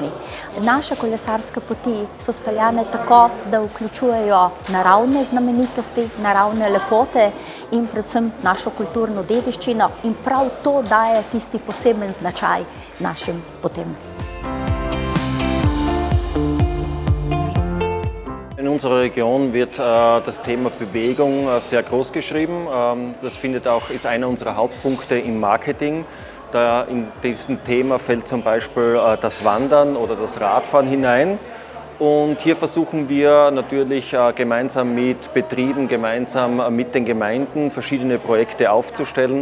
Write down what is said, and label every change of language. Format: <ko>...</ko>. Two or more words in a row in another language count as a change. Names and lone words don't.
<sl>Naše kolesarske poti so speljane tako, da vključujejo naravne znamenitosti, naravne lepote in predvsem našo kulturno dediščino in prav to daje tisti poseben značaj našim potem.</sl> <de>In unserer Region wird das Thema Bewegung sehr groß geschrieben. Das ist einer unserer Hauptpunkte im Marketing. Da in diesem Thema fällt zum Beispiel das Wandern oder das Radfahren hinein. Und hier versuchen wir natürlich gemeinsam mit Betrieben, gemeinsam mit den Gemeinden verschiedene Projekte aufzustellen.</de>